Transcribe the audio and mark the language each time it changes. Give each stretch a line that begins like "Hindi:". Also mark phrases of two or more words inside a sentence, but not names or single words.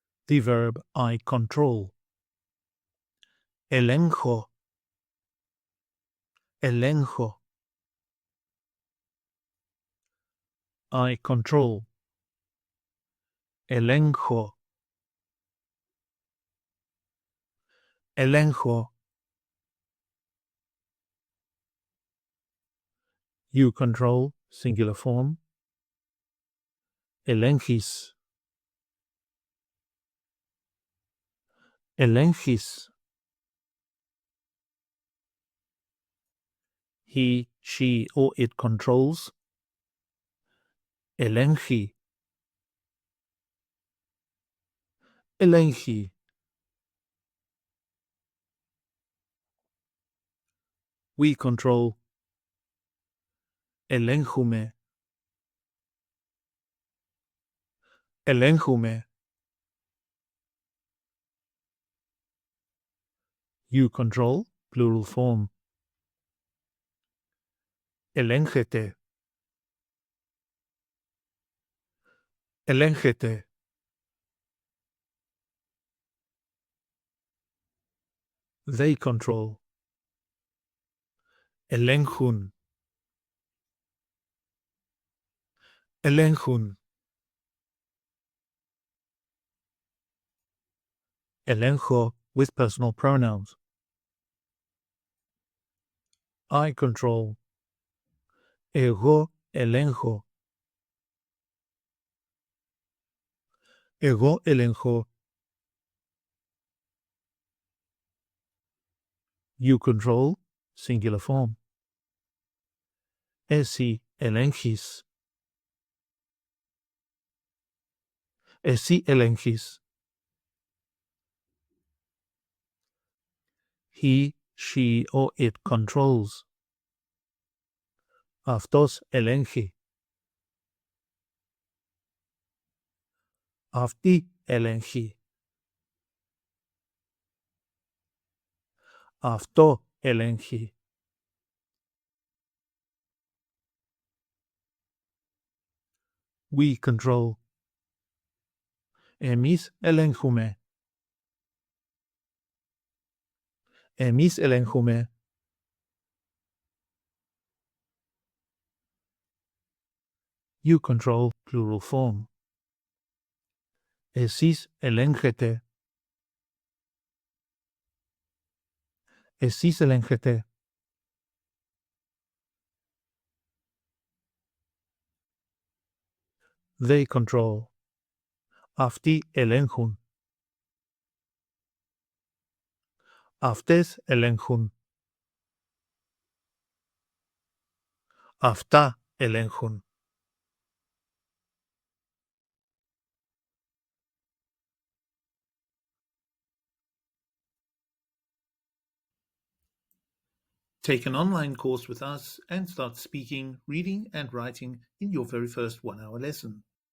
English: The verb I control.
Greek: Ελέγχω.
English: Ελέγχω. I control.
Greek: Ελέγχω. Ελέγχω.
English: You control, singular form.
Greek: Ελέγχεις. Ελέγχεις.
English: He, she, or it controls.
Greek: Ελέγχει. Ελέγχει.
English: We control.
Greek: Ελέγχουμε. Ελέγχουμε.
English: You control, plural form.
Greek: Ελέγχεται. Ελέγχεται.
English: They control.
Greek: Ελέγχουν. Ελέγχουν.
English: Ελέγχω with personal pronouns. I control.
Greek: Εγώ ελέγχω. Εγώ ελέγχω.
English: You control, singular form.
Greek: Εσύ ελέγχεις. Εσύ ελέγχεις.
English: He, she, or it controls.
Greek: Αυτός ελέγχει. Αυτή ελέγχει. Αυτό ελέγχει.
English: We control.
Greek: Εμείς ελέγχουμε. Εμείς ελέγχουμε.
English: You control, plural form.
Greek: Εσείς ελέγχετε. Εσείς ελέγχετε.
English: They control.
Greek: Αυτοί ελέγχουν. Αυτές ελέγχουν. Αυτά ελέγχουν.
English: Take an online course with us and start speaking, reading and writing in your very first 1-hour lesson.